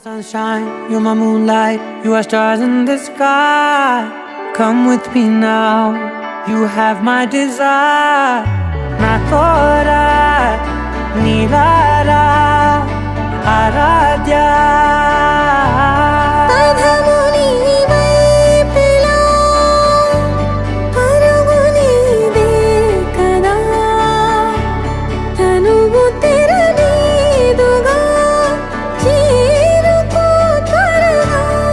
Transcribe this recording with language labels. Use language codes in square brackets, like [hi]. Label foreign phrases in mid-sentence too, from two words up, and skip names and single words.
[en] sunshine, you're my moonlight, you are stars in the sky. Come with me now, you have my desire. Na tora nilara aradhya. [te] పదము నీవైపులా, పరుగు నీదే కదా, తనువు తెరనీదుగా, చేరుకో త్వరగా.